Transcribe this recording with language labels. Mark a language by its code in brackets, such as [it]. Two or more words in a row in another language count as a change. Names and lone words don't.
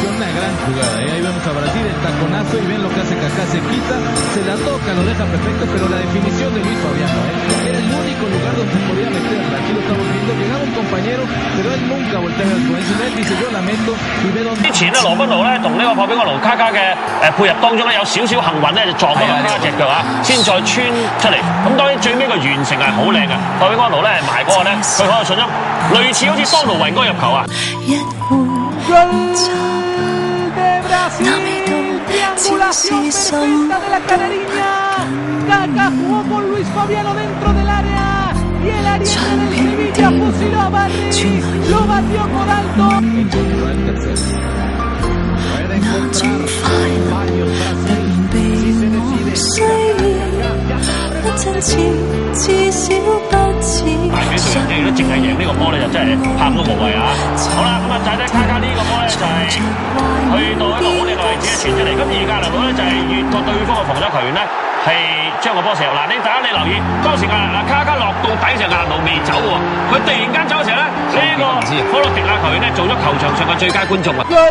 [es] gran jugada. Ahí vemos a Brasil, el taconazo, y ven lo que hace Kaká, se quita, se la toca, lo deja perfecto, pero la definición de Luis Fabiano, era el único lugar donde podía meterla. Aquí lo estamos viendo, llegaba un compañero, pero él nunca voltea a ver con eso. Él dice, yo la meto y ve dónde. [yue] 之前咧，羅賓奴咧同呢個霍比安奴卡卡嘅配合當中咧，有少少幸運咧，就撞到卡卡隻腳啊，先再穿出嚟。咁當然最尾個完成係好靚嘅，霍比安奴咧埋嗰個咧，佢好有信心，類似好似桑奴維嗰個入球啊。 [es] triangulación perfecta de la canariña. Kaká jugó con Luis Fabiano dentro del área y el ariete del Sevilla fusiló a Barry, lo batió por alto. Puede encontrar varios Brasil si se decide. [yue] 大比數人哋都淨係贏呢個波咧，就真係喊都無謂啊！好啦，咁啊，仔仔卡卡呢個波咧就係去到一個好靚嘅位置咧傳出嚟，咁而格林咧就係越過對方嘅防守球員咧，係將個波射入。嗱，大家你留意當時卡卡落到底嘅時候，格林未走喎，佢突然間走嘅時候咧，呢個科洛迪亞球員咧做咗球場上嘅最佳觀眾啊！